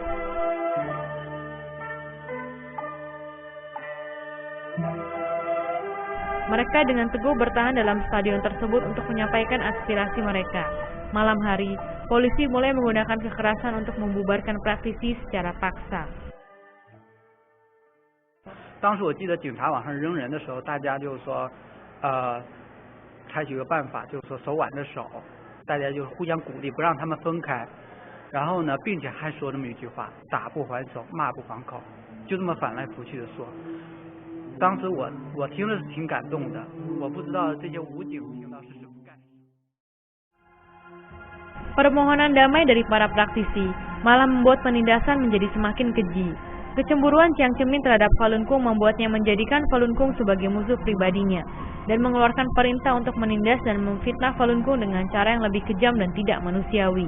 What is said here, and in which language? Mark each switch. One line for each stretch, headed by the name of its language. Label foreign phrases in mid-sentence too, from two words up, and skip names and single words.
Indonesian: Mereka dengan teguh bertahan dalam stadion tersebut untuk menyampaikan aspirasi mereka. Malam hari, polisi mulai menggunakan kekerasan untuk membubarkan praktisi secara paksa.
Chinese: 当时我记得警察往上扔人的时候，大家就说，采取个办法，就是说手挽着手，大家就互相鼓励，不让他们分开。然后呢，并且还说这么一句话：打不还手，骂不还口，就这么反来覆去的说。当时我听了是挺感动的，我不知道这些武警听到是什么感受。
Indonesian: Permohonan damai dari para praktisi malah membuat penindasan menjadi semakin keji. Kecemburuan Jiang Zemin terhadap Falun Gong membuatnya menjadikan Falun Gong sebagai musuh pribadinya dan mengeluarkan perintah untuk menindas dan memfitnah Falun Gong dengan cara yang lebih kejam dan tidak manusiawi.